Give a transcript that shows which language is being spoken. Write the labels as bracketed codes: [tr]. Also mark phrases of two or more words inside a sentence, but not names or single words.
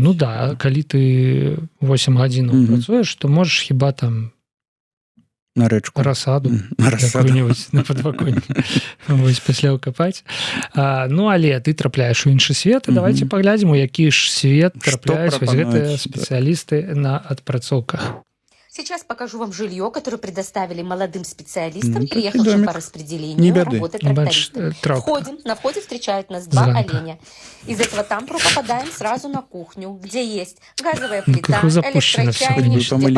[be] Ну да, калі ты 8 гадзінаў працуеш, то можаш хіба там На рэчку. расаду На расаду. якую-небудзь на падваконні вось пасля ўкапаць. Ну, але ты трапляеш у іншы свет, і давайте паглядзім, у які ж свет трапляюць вось гэтыя прапануюць, спецыялісты на адпрацоўках. [ru] Сейчас покажу вам жилье, которое предоставили молодым специалистам, Ну, такой приехавшим домик. по Не распределению беды. работы [be] Бач, [ru] трактористами. трактор. Входим, на входе встречают нас два [be] Зранка. [ru] оленя. Из этого тамбура попадаем сразу на кухню, где есть газовая плита, Как запущено всё. электрочайник, Хоть бы где помыли